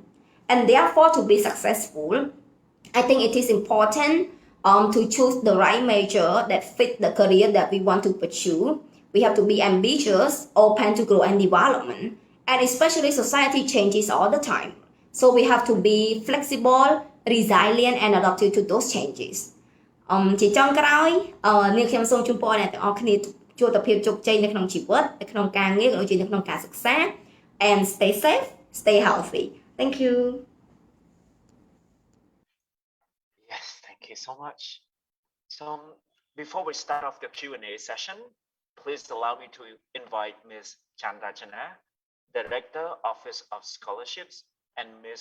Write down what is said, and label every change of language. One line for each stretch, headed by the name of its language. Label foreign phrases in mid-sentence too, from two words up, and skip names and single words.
English: And therefore, to be successful, I think it is important to choose the right major that fit the career that we want to pursue. We have to be ambitious, open to growth and development, and especially society changes all the time. So we have to be flexible, resilient, and adaptive to those changes.
Khmer: ជាចុងក្រោយនាងខ្ញុំសូមជូនពរអ្នកទាំងអស់គ្នាជួបតែភាពជោគជ័យនៅក្នុងជីវិតនៅក្នុងការងារក៏ដូចជានៅក្នុងការសិក្សា
English: and stay safe, stay healthy. Thank you. Yes, thank you so much. So before we start off the Q&A session, please allow me to invite Ms. Chandrachana, Director, Office of Scholarships, and Ms.